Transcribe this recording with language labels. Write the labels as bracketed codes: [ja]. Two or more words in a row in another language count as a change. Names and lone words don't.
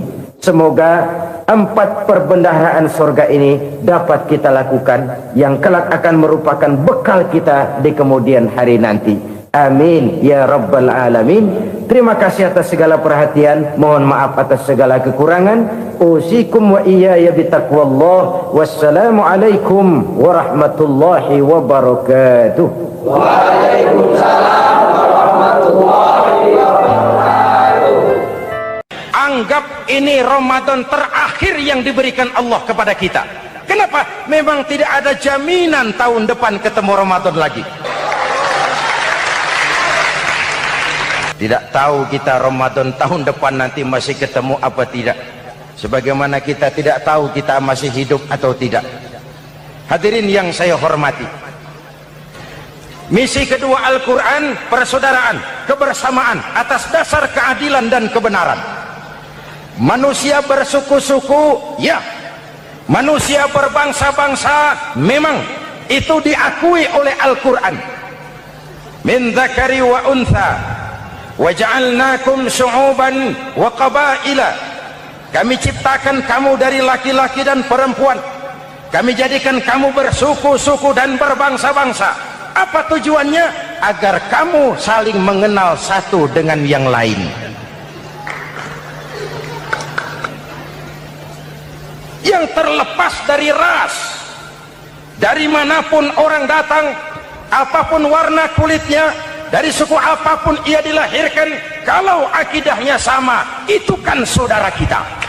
[id] Semoga 4 perbendaharaan surga ini dapat kita lakukan, yang kelak akan merupakan bekal kita di kemudian hari nanti. [ar] آمين يا رب العالمين. [id] Terima kasih atas segala perhatian, mohon maaf atas segala kekurangan. [ar] أوصيكم وإياي بتقوى الله. والسلام عليكم ورحمة الله وبركاته. وعليكم السلام ورحمة الله وبركاته. [id] Anggap ini Ramadan terakhir yang diberikan Allah kepada kita. Kenapa? Memang tidak ada jaminan tahun depan ketemu Ramadan lagi. Tidak tahu kita Ramadan tahun depan nanti masih ketemu apa tidak. Sebagaimana kita tidak tahu kita masih hidup atau tidak. Hadirin yang saya hormati, misi kedua Al-Quran, persaudaraan, kebersamaan atas dasar keadilan dan kebenaran. Manusia bersuku-suku, ya. Manusia berbangsa-bangsa, memang itu diakui oleh Al-Quran. [ar] من ذكر وأنثى وجعلناكم شعوبا وقبائل. [id] Kami ciptakan kamu dari laki-laki dan perempuan. Kami jadikan kamu bersuku-suku dan berbangsa-bangsa. Apa tujuannya? Agar kamu saling mengenal satu dengan yang lain. Yang terlepas dari ras, dari manapun orang datang, apapun warna kulitnya, dari suku apapun ia dilahirkan, kalau akidahnya sama, itu kan saudara kita.